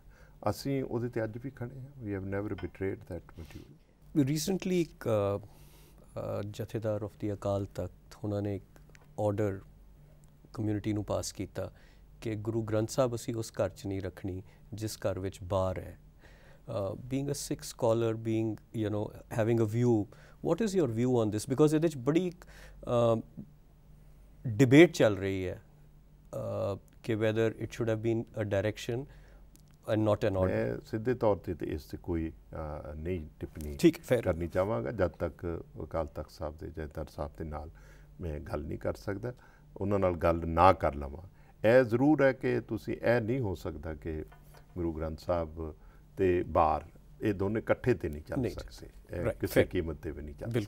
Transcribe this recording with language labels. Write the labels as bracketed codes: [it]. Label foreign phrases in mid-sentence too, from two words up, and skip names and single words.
[pa] ਅਸੀਂ ਉਹਦੇ 'ਤੇ ਅੱਜ ਵੀ ਖੜ੍ਹੇ ਹਾਂ। [en] We have never betrayed that module. [pa] ਰੀਸੈਂਟਲੀ ਇੱਕ ਜਥੇਦਾਰ [en] of the [pa] ਅਕਾਲ ਤਖਤ ਉਹਨਾਂ ਨੇ ਇੱਕ ਆਰਡਰ ਕਮਿਊਨਿਟੀ ਨੂੰ ਪਾਸ ਕੀਤਾ ਕਿ ਗੁਰੂ ਗ੍ਰੰਥ ਸਾਹਿਬ ਅਸੀਂ ਉਸ ਘਰ 'ਚ ਨਹੀਂ ਰੱਖਣੀ ਜਿਸ ਘਰ ਵਿੱਚ ਬਾਰ ਹੈ। [en] being a Sikh scholar, being, you know, having a view, what is your view on this? Because [pa] ਇਹਦੇ 'ਚ ਬੜੀ debate ਚੱਲ ਰਹੀ ਹੈ ਕਿ [en] whether it should have been a direction and not an order. [pa] ਮੈਂ ਸਿੱਧੇ ਤੌਰ ਤੇ ਇਸ 'ਤੇ ਕੋਈ ਨਹੀਂ ਟਿੱਪਣੀ ਕਰਨੀ ਚਾਹਾਂਗਾ ਜਦ ਤੱਕ ਅਕਾਲ ਤਖਤ ਸਾਹਿਬ ਦੇ ਜਥੇਦਾਰ ਸਾਹਿਬ ਦੇ ਨਾਲ ਮੈਂ ਗੱਲ ਨਹੀਂ ਕਰ ਸਕਦਾ, ਉਹਨਾਂ ਨਾਲ ਗੱਲ ਨਾ ਕਰ ਲਵਾਂ। ਇਹ ਜ਼ਰੂਰ ਹੈ ਕਿ ਤੁਸੀਂ ਇਹ ਨਹੀਂ ਹੋ ਸਕਦਾ ਕਿ ਗੁਰੂ ਗ੍ਰੰਥ ਸਾਹਿਬ ਤੇ ਬਾਰ ਇਹ ਦੋਨੇ ਇਕੱਠੇ ਤੇ ਨਹੀਂ ਚੱਲ ਸਕਦੇ, ਕਿਸੇ ਕੀਮਤ ਤੇ ਵੀ ਨਹੀਂ ਚੱਲ ਸਕਦੇ।